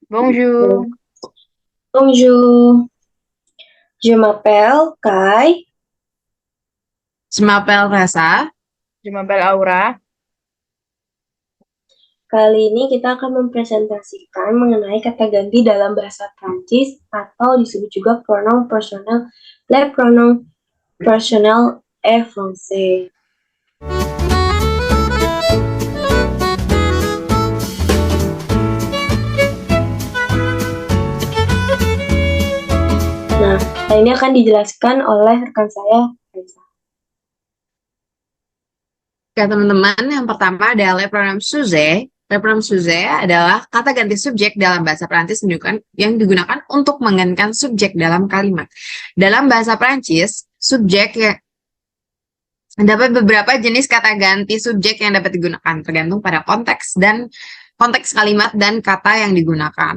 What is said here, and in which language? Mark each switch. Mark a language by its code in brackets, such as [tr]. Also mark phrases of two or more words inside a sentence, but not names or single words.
[fr] Bonjour, Bonjour, je m'appelle Kai. Semapel rasa, je m'appelle Aura. [id] Kali ini kita akan mempresentasikan mengenai kata ganti dalam bahasa Prancis atau disebut juga [fr] pronom personnel, les pronoms personnels et français. [id] Nah, hal ini akan dijelaskan oleh rekan saya, Reza. Oke teman-teman, yang pertama adalah [fr] le pronom sujet. Le pronom sujet [id] adalah kata ganti subjek dalam bahasa Prancis yang digunakan untuk menggantikan subjek dalam kalimat. Dalam bahasa Prancis, subjek ya, dapat beberapa jenis kata ganti subjek yang dapat digunakan, tergantung pada konteks kalimat dan kata yang digunakan.